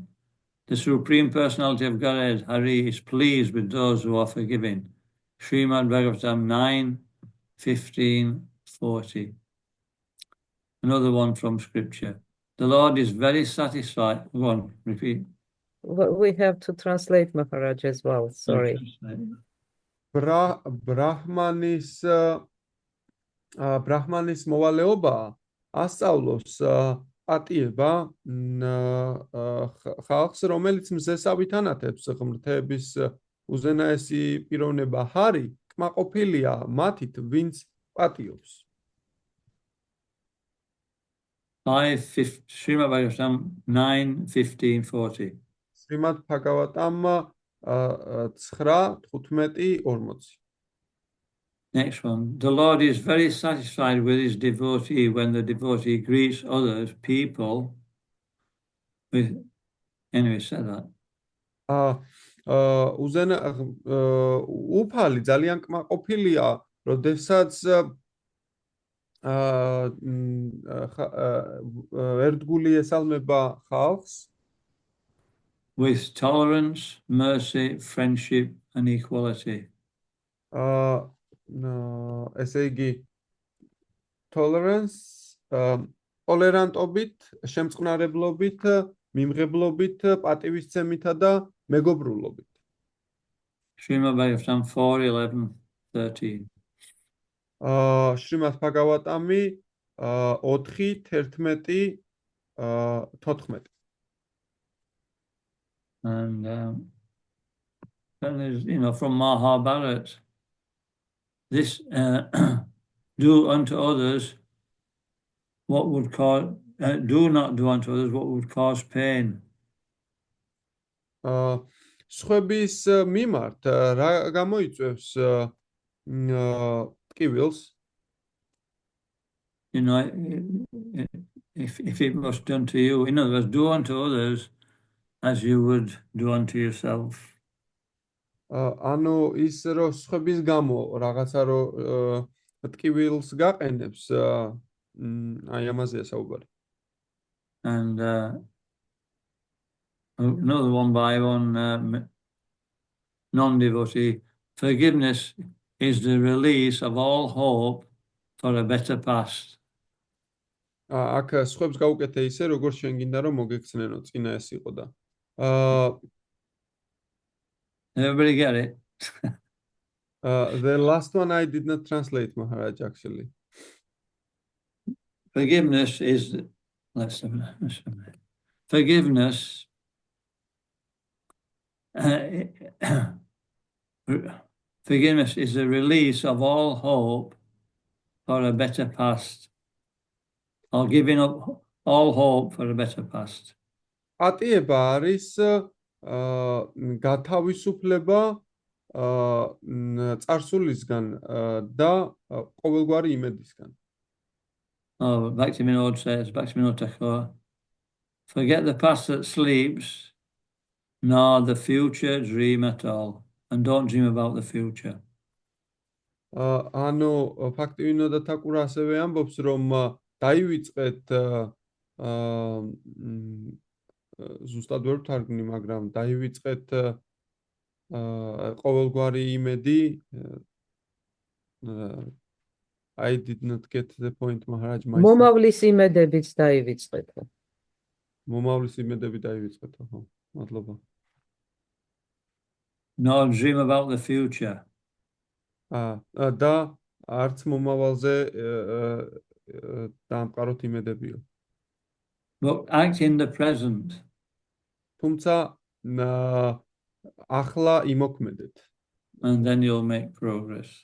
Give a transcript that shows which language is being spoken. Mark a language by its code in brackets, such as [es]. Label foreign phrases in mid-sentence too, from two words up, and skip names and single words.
[en] The Supreme Personality of Godhead, Hari, is pleased with those who are forgiving. Srimad Bhagavatam 9:15-40. Another one from Scripture. The Lord is very satisfied. Go on, repeat. We have to translate Maharaj as well. Sorry. [ka] ბრაჰმანის მოვალეობა ასწავლოს პატიება ხალხს, რომელიც მზესავით ანათებს ღმრთების უზენაესი პიროვნება ჰარი კმაყოფილია მათით, ვინც პატიობს. [en] 5 Srimad Bhagavatam 9:15-40. Srimad Bhagavatam 9:15-40. Next one. The Lord is very satisfied with his devotee when the devotee greets others, people, with. Anyway, said that. [ka] უფალი ძალიან კმაყოფილია, როდესაც ერთგული ესალმება ხალხს [en] with tolerance, mercy, friendship, and equality. [ka] ესე იგი tolerance, ტოლერანტობით, შემწყნარებლობით, მიმღებლობით, პატივისცემითა და მეგობრულობით. [en] Srimad Bhagavatam 4:11-13. Srimad Bhagavatami 4:11-14. And then there's, from Mahabharata, this do unto others what would cause, do not do unto others what would cause pain. [ka] სხვების მიმართ რა გამოიწვევს ტკივილს? [en] If it was done to you, in other words, do unto others as you would do unto yourself. [ka] ანუ ის რომ სხვების გამო რაღაცა რომ ტკივილს გაყენებს, აი ამაზეა საუბარი. [en] And another one by one non-devotee, forgiveness is the release of all hope for a better past. [ka] აქ სხვებს გაუკეთე ისე, როგორც შენ გინდა რომ მოგექცნენო, წინა ეს იყო და [en] Everybody get it? The last one I did not translate, Maharaj, actually. Forgiveness is, forgiveness forgiveness is the release of all hope for a better past, or giving up all hope for a better past. პატიება არის გათავისუფლება წარსულისგან და ყოველგვარი იმედისგან. Oh, Bhaktivinoda says, Bhaktivinoda Thakur, forget the past that sleeps, nor the future dream at all, and don't dream about the future. [ka] ანუ Bhaktivinoda Thakur ასევე ამბობს, რომ დაივიწყეთ ზუსტად ვერ ვთარგმნი, მაგრამ დაივიწყეთ ყოველგვარი იმედი. [en] I did not get the point, Maharaj. [ka] მომავლის იმედებიც დაივიწყეთ. მომავლის იმედები დაივიწყეთ, ხო, მადლობა. [en] Nor dream about the future. [ka] და არც მომავალზე დაამყაროთ იმედებიო. [en] But act in the present. [ka] თუმცა ახლა იმოქმედეთ. [en] And then you'll make progress.